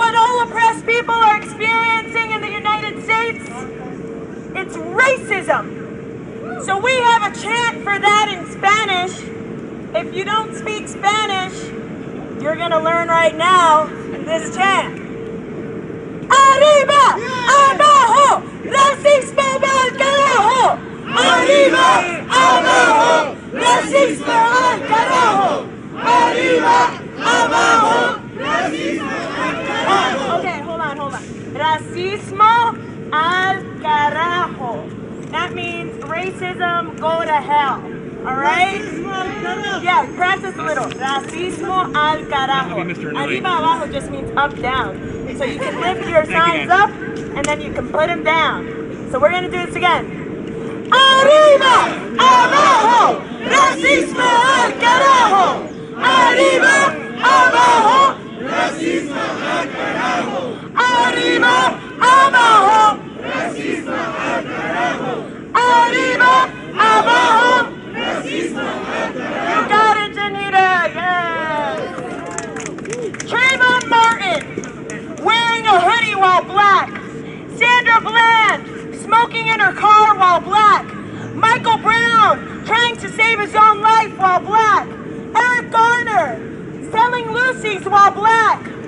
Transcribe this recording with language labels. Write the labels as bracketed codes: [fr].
[en] all oppressed people are experiencing in the United States? It's racism. So we have a chant for that in Spanish. If you don't speak Spanish, you're going to learn right now this chant. [es] Arriba, abajo, racismo al carajo. Arriba, abajo, racismo al carajo. Arriba, abajo, racismo al carajo. [en] Okay, hold on. [es] Racismo al carajo. [en] That means racism, go to hell. Alright? Yeah, practice a little. [es] Racismo al carajo. Arriba abajo [en] just means up, down. So you can lift your signs up and then you can put them down. So we're going to do this again. [es] Arriba, abajo, racismo al carajo. Arriba, abajo, racismo al carajo. Arriba, abajo, racismo al carajo. Arriba, abajo, racismo al carajo. [en] You got it, Janita. Yes. Trayvon Martin wearing a hoodie while black. Sandra Bland smoking in her car while black. Michael Brown trying to save his own life while black. Eric Garner selling Lucy's while black.